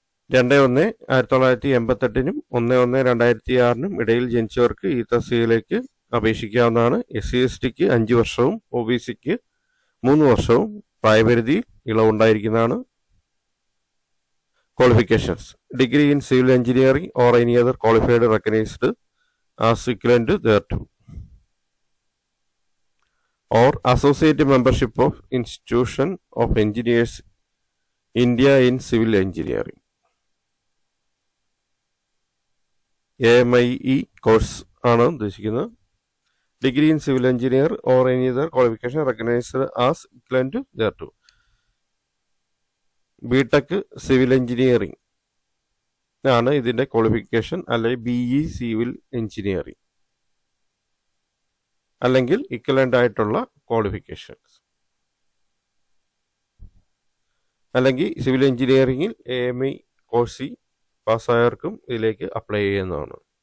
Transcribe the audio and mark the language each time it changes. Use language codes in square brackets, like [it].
[ml] 2/1/1988-നും 1/1/2006-നും ഇടയിൽ ജനിച്ചവർക്ക് ഈ തസ്തികയിലേക്ക് അപേക്ഷിക്കാവുന്നതാണ്. SC/STക്ക് 5 വർഷവും OBCക്ക് 3 വർഷവും പ്രായപരിധി ഇളവുണ്ടായിരിക്കുന്നതാണ്. [en] qualifications: degree in civil engineering or any other qualified recognised as equivalent thereto, or associate membership of Institution of Engineers India in Civil Engineering AMIE [ml] course ആണ് ഉദ്ദേശിക്കുന്നത്. [en] Degree in civil engineer or any other qualification recognised as equivalent thereto. [ml] BTech civil engineering ആണ് ഇതിന്റെ qualification, അല്ലെങ്കിൽ BE civil engineering അല്ലെങ്കിൽ equivalent ആയിട്ടുള്ള qualifications, അല്ലെങ്കിൽ civil എഞ്ചിനീയറിംഗിൽ AMI course പാസ്സായവർക്കും ഇതിലേക്ക് അപ്ലൈ ചെയ്യുന്നതാണ്.